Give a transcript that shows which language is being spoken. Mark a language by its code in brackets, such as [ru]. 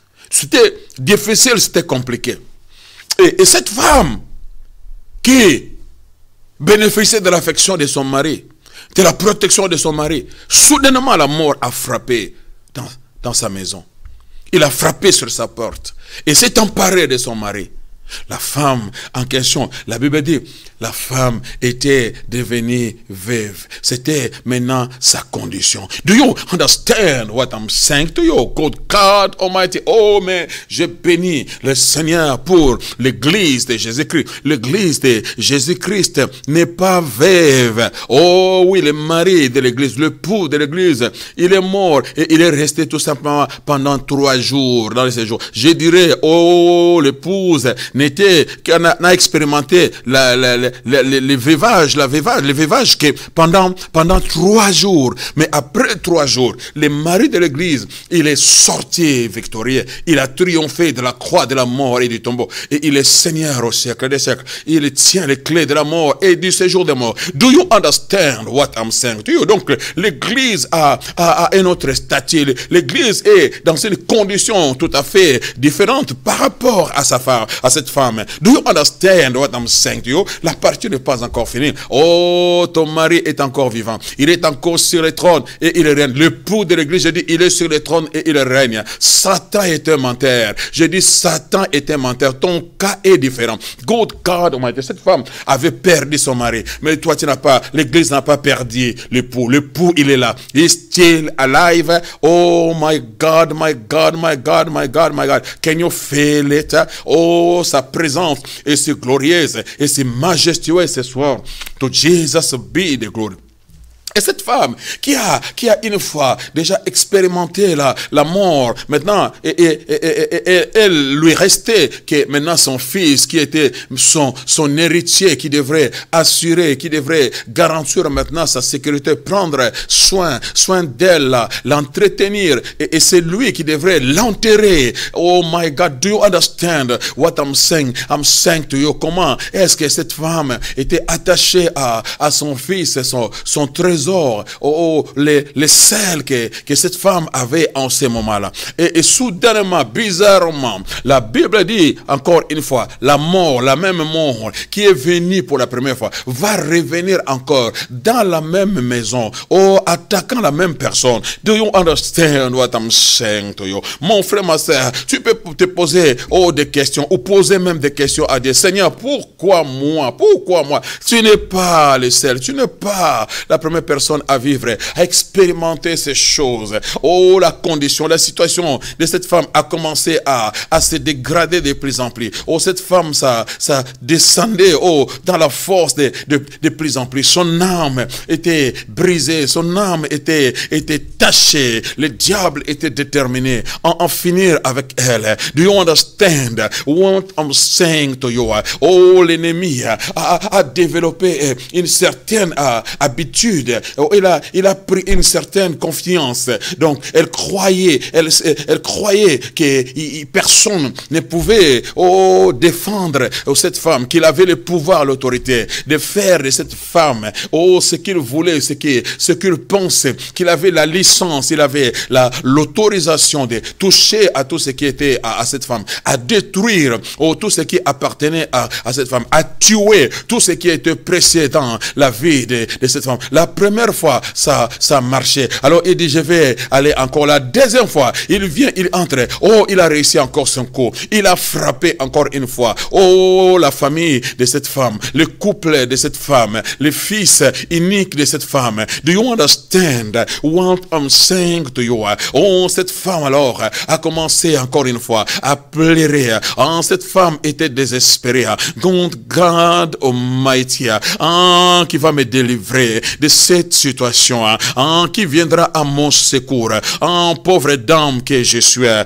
[fr] C'était difficile, c'était compliqué. Et cette femme qui bénéficiait de l'affection de son mari, de la protection de son mari, soudainement la mort a frappé dans sa maison. Il a frappé sur sa porte et s'est emparé de son mari. La femme en question, la Bible dit, la femme était devenue veuve. C'était maintenant sa condition. [en] Do you understand what I'm saying to you? God Almighty. [fr] Oh, mais je bénis le Seigneur pour l'église de Jésus-Christ. L'église de Jésus-Christ n'est pas veuve. Oh oui, le mari de l'église, le l'époux de l'église, il est mort et il est resté tout simplement pendant 3 jours dans les séjours. Je dirais, oh, l'épouse n'a expérimenté le veuvage que pendant 3 jours. Mais après 3 jours, le mari de l'église, il est sorti victorieux. Il a triomphé de la croix, de la mort et du tombeau. Et il est Seigneur au siècle des siècles. Il tient les clés de la mort et du séjour des morts. [en] Do you understand what I'm saying to you? [fr] Donc, l'église a un autre statut. L'église est dans une condition tout à fait différente par rapport à sa femme, à cette femme. [en] Do you understand what I'm saying to you? [fr] La partie n'est pas encore finie. Oh, ton mari est encore vivant. Il est encore sur le trône et il règne. L'époux de l'église, je dis, il est sur le trône et il règne. Satan est un menteur. Je dis, Satan est un menteur. Ton cas est différent. [en] Good God Almighty. [fr] Cette femme avait perdu son mari. Mais toi, tu n'as pas, l'église n'a pas perdu l'époux. L'époux, il est là. Il est [en] still alive. Oh my God, my God, my God, my God, my God. Can you feel it? [fr] Oh, sa présence est si glorieuse et si majestueuse ce soir. [en] To Jesus be the glory. [fr] Et cette femme qui a une fois déjà expérimenté la mort, maintenant, elle lui restait que maintenant son fils qui était son héritier, qui devrait assurer, qui devrait garantir maintenant sa sécurité, prendre soin d'elle, l'entretenir, et c'est lui qui devrait l'enterrer. [en] Oh my God, do you understand what I'm saying? I'm saying to you, [fr] comment est-ce que cette femme était attachée à son fils, son trésor, les sels que cette femme avait en ce moment-là. Et soudainement, bizarrement, la Bible dit encore une fois, la mort, la même mort qui est venue pour la première fois, va revenir encore dans la même maison, attaquant la même personne. [en] Do you understand what I'm saying to you? [fr] Mon frère, ma soeur, tu peux te poser des questions, ou poser même des questions à Dieu. Seigneur, pourquoi moi? Pourquoi moi? Tu n'es pas le seul, tu n'es pas la première personne à vivre, à expérimenter ces choses. Oh, la condition, la situation de cette femme a commencé à se dégrader de plus en plus. Oh, cette femme, ça descendait dans la force de plus en plus. Son âme était brisée, son âme était tachée. Le diable était déterminé à en finir avec elle. [en] Do you understand what I'm saying to you? [fr] Oh, l'ennemi a développé une certaine habitude. Il a pris une certaine confiance. Donc, elle croyait que personne ne pouvait défendre cette femme, qu'il avait le pouvoir, l'autorité de faire de cette femme ce qu'il voulait, ce qu'il pensait, qu'il avait la licence, il avait l'autorisation de toucher à tout ce qui était à cette femme, à détruire tout ce qui appartenait à cette femme, à tuer tout ce qui était précieux dans la vie de cette femme. La première fois, ça marchait. Alors il dit, je vais aller encore. La deuxième fois, il vient, il entre. Oh, il a réussi encore son coup. Il a frappé encore une fois. Oh, la famille de cette femme, le couple de cette femme, le fils unique de cette femme. [en] Do you understand what I'm saying to you? [fr] Oh, cette femme alors a commencé encore une fois à pleurer. Oh, cette femme était désespérée. [en] God Almighty, [fr] qui va me délivrer de cette situation, qui viendra à mon secours, pauvre dame que je suis.